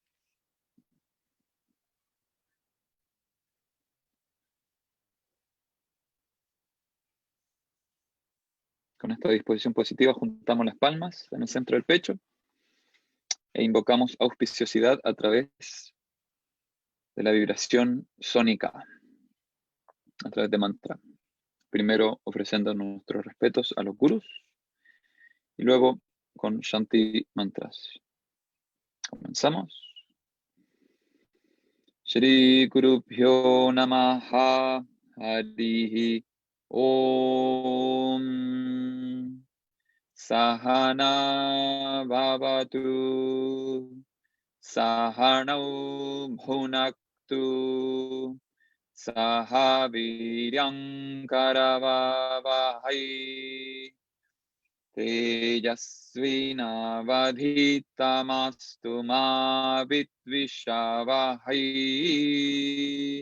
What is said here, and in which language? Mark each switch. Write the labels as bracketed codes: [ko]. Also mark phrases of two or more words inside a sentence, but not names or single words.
[es] Con esta disposición positiva juntamos las palmas en el centro del pecho e invocamos auspiciosidad a través de la vibración sónica, a través de mantra. Primero ofreciendo nuestros respetos a los gurús y luego con Shanti mantras. Comenzamos. [sa] श्री गुरुभ्यो नमः हरिः ॐ सह नाववतु सह नौ भुनक्तु सह वीर्यं करवावहै तेजस्वि नावधीतमस्तु मा विद्विषावहै.